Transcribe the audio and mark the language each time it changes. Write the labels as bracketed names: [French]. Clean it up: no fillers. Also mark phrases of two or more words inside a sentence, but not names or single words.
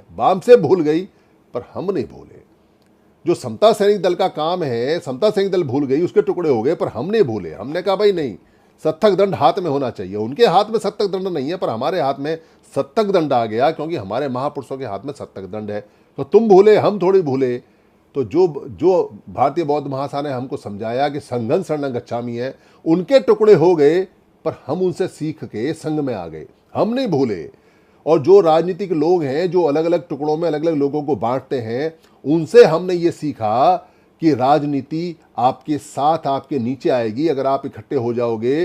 [Hindi] बाम सेठ भूल गई पर हम नहीं भूले। जो समता सैनिक दल का काम है, समता सैनिक दल भूल गई, उसके टुकड़े हो गए, पर हम नहीं भूले। हमने कहा भाई नहीं, सत्तक दंड हाथ में होना चाहिए। उनके हाथ में सत्तक दंड नहीं है, पर हमारे हाथ में सत्तक दंड आ गया क्योंकि हमारे महापुरुषों के हाथ में सत्तक दंड है। तो तुम भूले, हम थोड़ी भूले। तो जो भारतीय बौद्ध महासभा ने हमको समझाया कि [Pali] संघं शरणं गच्छामि [Hindi] है, उनके टुकड़े हो गए, पर हम उनसे सीख के संघ में आ गए, हम नहीं भूले। और जो राजनीतिक लोग हैं जो अलग अलग टुकड़ों में अलग अलग लोगों को बांटते हैं, उनसे हमने ये सीखा कि राजनीति आपके साथ, आपके नीचे आएगी अगर आप इकट्ठे हो जाओगे।